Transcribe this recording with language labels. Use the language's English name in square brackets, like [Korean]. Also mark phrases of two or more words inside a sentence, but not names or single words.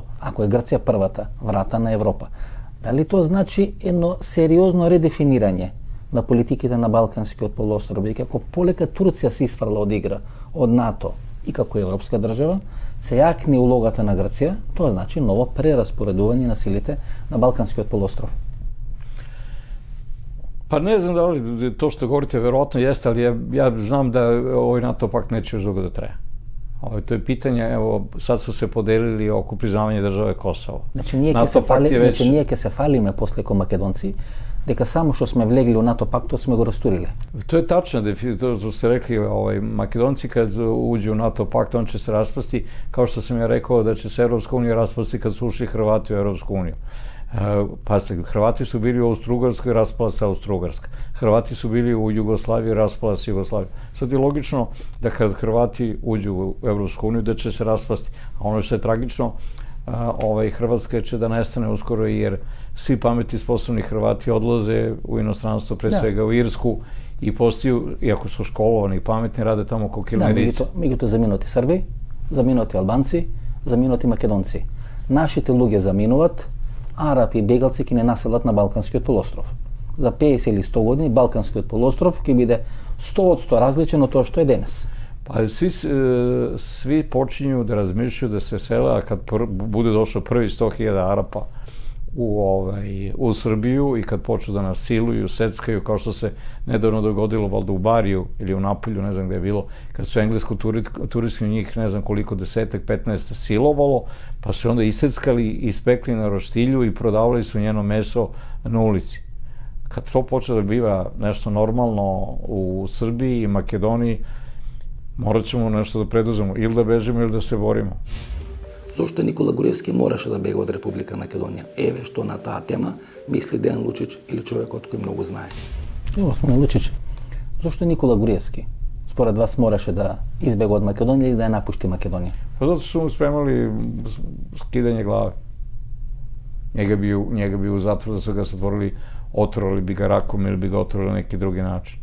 [Macedonian] Ако е Грција првата врата на Европа, дали тоа значи едно сериозно редефинирање на политиките на Балканскиот полуостров, дека ако полека Турција се исфрла од игра од НАТО и како европска држава, се јакни улогата на Грција, тоа значи ново прераспоредување на силите на Балканскиот полуостров. [Serbian] Pa ne znam da li to što govorite verovatno jeste, ali ja znam da ovaj NATO pakt neće još dugo da traje. To je pitanje, evo, sad su se podelili oko priznavanja države Kosovo. [Macedonian] Значи ние ќе се фалиме после ко Македонци, дека само што сме влегли у НАТО пактот сме го растуриле. [Serbian] To je tačno, to što ste rekli, Makedonci kad uđu u NATO pakt, on će se raspasti, kao što sam ja rekao da će se Evropska unija raspasti kad su ušli Hrvati u Evropsku uniju. Pazite, Hrvati su bili u Austro-Ugarskoj, raspala se Austro-Ugarska. Hrvati su bili u Jugoslaviji, raspala se Jugoslavija. Sad je logično da kad Hrvati uđu u Evropsku uniju da će se raspasti. A ono što je tragično, Hrvatska će da nestane uskoro jer svi pametni sposobni Hrvati odlaze u inostranstvo, pre svega u Irsku i postaju, iako su školovani i pametni, rade tamo ko kilnerici. [Macedonian] Да, меѓутоа заминути Срби, заминути Албанци, заминути Македонци. Нашите луѓе заминуваат, Арапи и бегалци ќе не населат на Балканскиот полуостров. За 50 или 100 години Балканскиот полуостров ќе биде 100% различен од тоа што е денес. [Serbian] Pa svi počinju da razmišljaju da se sele, a kad bude došlo prvi 100.000 Arapa u Srbiju i kad počnu da nas siluju, seckaju, kao što se nedavno dogodilo valjda u Bariju ili u Napolju, ne znam gde je bilo, kad su englesko-turistki njih, ne znam koliko, 10-15 silovalo, pa su onda iseckali, ispekli na roštilju i prodavali su njeno meso na ulici. Kad to počne da biva nešto normalno u Srbiji i Makedoniji, morat ćemo nešto da preduzemo, ili da bežimo ili da se borimo. [Macedonian] Зошто Никола Груевски мораше да бега од Република Македонија? Еве што на таа тема мисли Дејан Лучич или човекот кој многу знае. [Serbian] Evo, gospodine Lučić, zašto Nikola Gruevski [Macedonian] според вас мораше [Serbian] da izbega od Makedonije ili da je napušti Makedoniju? Pa zato su mu spremali skidanje glave. Njega bi u zatvor da su ga zatvorili, otrovali bi ga rakom ili bi ga otrovali na neki drugi način.